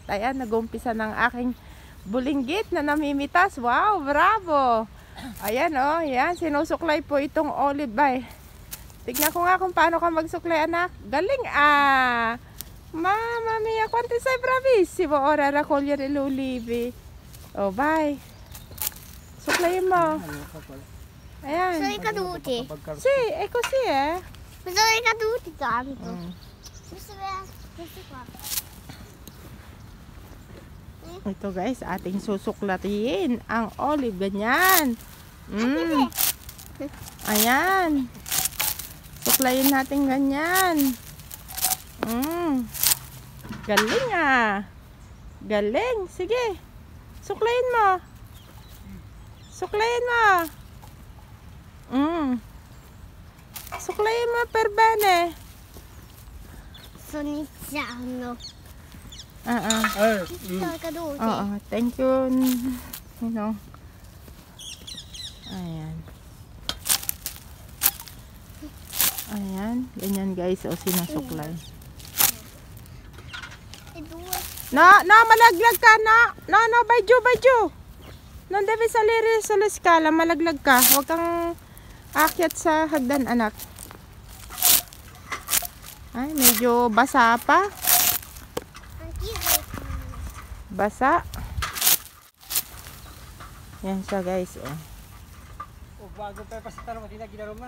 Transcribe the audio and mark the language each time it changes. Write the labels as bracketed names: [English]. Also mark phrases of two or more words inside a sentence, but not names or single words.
[Filipino] Ayan, nag-uumpisa ng aking bulinggit na namimitas. Wow, bravo! Ayan yan, sinusuklay po itong olive Tignan ko nga kung paano ka magsuklay, anak. Galing ah. [Italian] Mamma mia, quanto sei bravissimo. Ora raccogliere le olive. [Filipino] Oh, bye. Suklayin mo. Ayan. [Italian] Sono i caduti. Sì, è così eh. Sono i caduti tanto. Mm. Questi qua. [Filipino] Ito guys, ating susuklatin ang olive. Ganyan. Mm. Ayan. Suklayin natin ganyan. Mm. Galing ah. Galing. Sige. Suklayin mo. Suklayin mo. Mm. Suklayin mo [Italian] per bene. Sto iniziando. Sono caduti. [English] Thank you. You know. [Filipino] Ayan. Ayan. Ganyan guys. O sinusuklay. [Italian] E due. [Filipino] No, malaglag ka, no, Baijo. [Italian] Non devi salire sulla scala, [Filipino] malaglag ka. Huwag kang akyat sa hagdan, anak. Ay, medyo basa pa. Basa. Yan siya, guys. Bago pa pasitaro mo tinagilaro ma.